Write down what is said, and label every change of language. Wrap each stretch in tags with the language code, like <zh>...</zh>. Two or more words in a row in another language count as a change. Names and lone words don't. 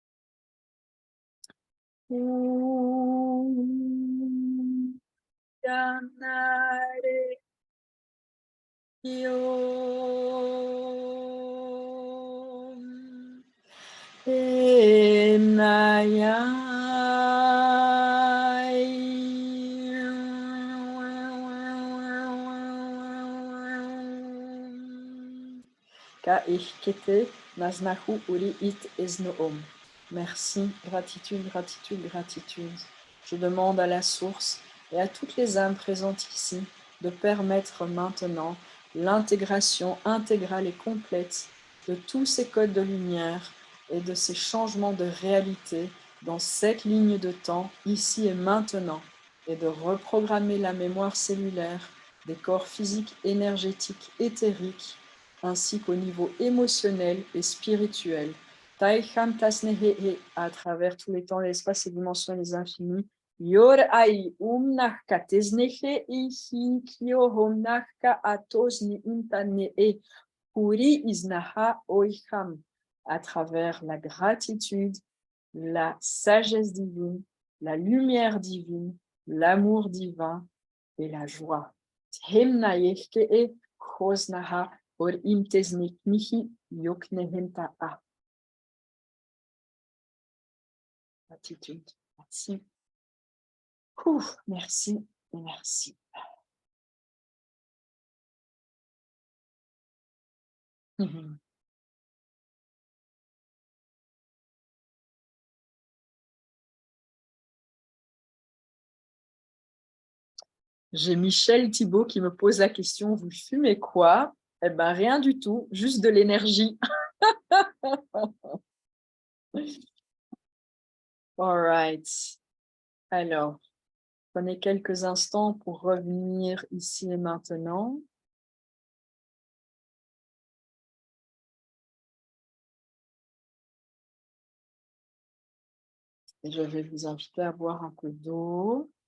<fr>Yanare Yom Enayam Ka Ishkete Naznahu Uri It Esnoom. Merci, gratitude, gratitude, gratitude. Je demande à la source et à toutes les âmes présentes ici de permettre maintenant l'intégration intégrale et complète de tous ces codes de lumière et de ces changements de réalité dans cette ligne de temps, ici et maintenant, et de reprogrammer la mémoire cellulaire des corps physiques, énergétiques, éthériques, ainsi qu'au niveau émotionnel et spirituel, à travers tous les temps, l'espace et dimensions les infinis. Yor ai kateznehe ihi kyohomnaka atosni intane e puri iznaha oicham, à travers la gratitude, la sagesse divine, la lumière divine, l'amour divin et la joie. Hemnayeche e chosnaha or imtezniknihi yoknehemta'a. Gratitude. Merci. Ouf, merci et merci. J'ai Michel Thibault qui me pose la question, vous fumez quoi? Eh bien, rien du tout, juste de l'énergie.</fr> <en>All right.</en> <fr>Alors, prenez quelques instants pour revenir ici et maintenant. Et je vais vous inviter à boire un peu d'eau.</fr>